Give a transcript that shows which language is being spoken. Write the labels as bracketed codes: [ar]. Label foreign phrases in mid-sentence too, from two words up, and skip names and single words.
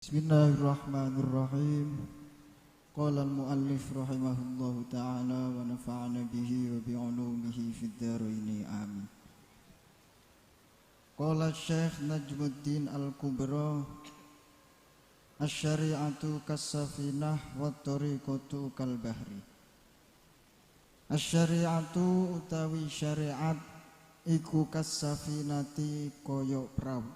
[ar] بسم الله الرحمن الرحيم قال المؤلف رحمه الله تعالى ونفعنا به وبعلومه في الدارين آمين. قال شيخ نجم الدين الكبرى الشريعة كالسفينة والطريقة كالبحر. [jv] Asy-syari'atu utawi syariat iku kas-safinati kaya prau.